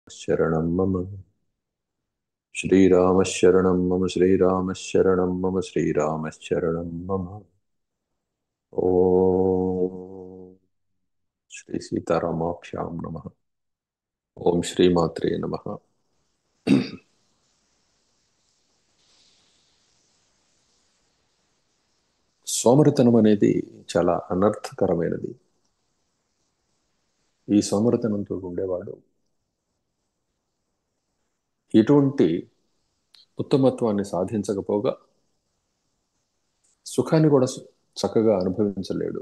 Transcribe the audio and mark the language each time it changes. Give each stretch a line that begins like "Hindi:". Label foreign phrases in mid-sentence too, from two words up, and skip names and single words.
Sanskrit: शरणं मम श्रीरामशरणं मम श्रीरामशरणं मम श्रीरामशरणं मम ॐ श्री सीतारामाभ्यां नमः। ఓం శ్రీమాత్రే నమః।
Telugu: సోమరితనం అనేది చాలా అనర్థకరమైనది. ఈ సోమరితనంతో ఉండేవాడు ఎటువంటి ఉత్తమత్వాన్ని సాధించకపోగా సుఖాన్ని కూడా చక్కగా అనుభవించలేడు.